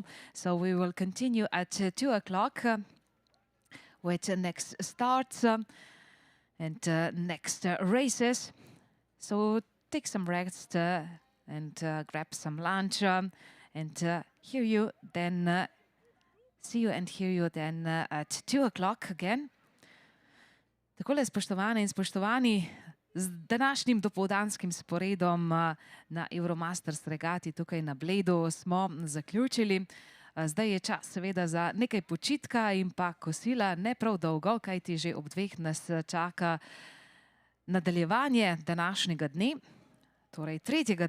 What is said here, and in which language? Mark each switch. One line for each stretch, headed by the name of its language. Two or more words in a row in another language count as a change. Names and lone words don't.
English: So we will continue at 2 o'clock with the next starts and next races. So take some rest and grab some lunch and hear you then, see you and hear you then at 2 o'clock again.
Slovenian: Takole, spoštovane in spoštovani, z današnjim dopoldanskim sporedom na Euromasters regati tukaj na Bledu smo zaključili. Zdaj je čas seveda za nekaj počitka in pa kosila, ne prav dolgo, kajti že ob 2 nas čaka nadaljevanje današnjega dne, torej 3.